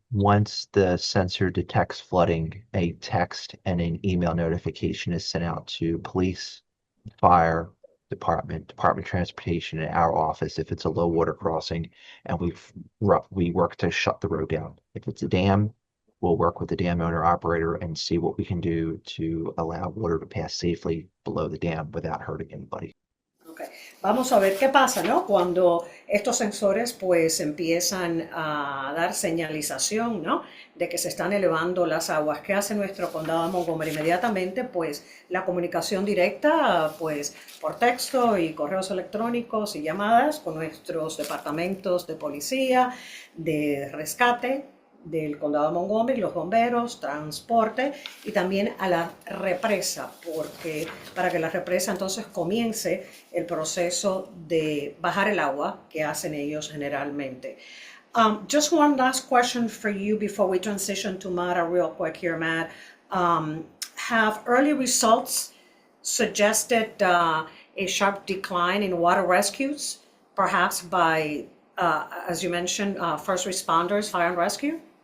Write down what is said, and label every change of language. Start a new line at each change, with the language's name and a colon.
English: Once the sensor detects flooding, a text and an email notification is sent out to police, fire department, Department of Transportation, and our office if it's a low water crossing, and we work to shut the road down. If it's a dam, we'll work with the dam owner operator and see what we can do to allow water to pass safely below the dam without hurting anybody.
Spanish: Okay. Vamos a ver qué pasa, ¿no? Cuando estos sensores pues empiezan a dar señalización, ¿no? De que se están elevando las aguas. ¿Qué hace nuestro condado de Montgomery? Inmediatamente pues la comunicación directa pues por texto y correos electrónicos y llamadas con nuestros departamentos de policía, de rescate del condado de Montgomery, los bomberos, transporte y también a la represa, porque para que la represa entonces comience el proceso de bajar el agua que hacen ellos generalmente.
English: Just one last question for you before we transition to Matt, real quick here, Matt. Have early results suggested a sharp decline in water rescues, perhaps by, as you mentioned, first responders, fire and rescue?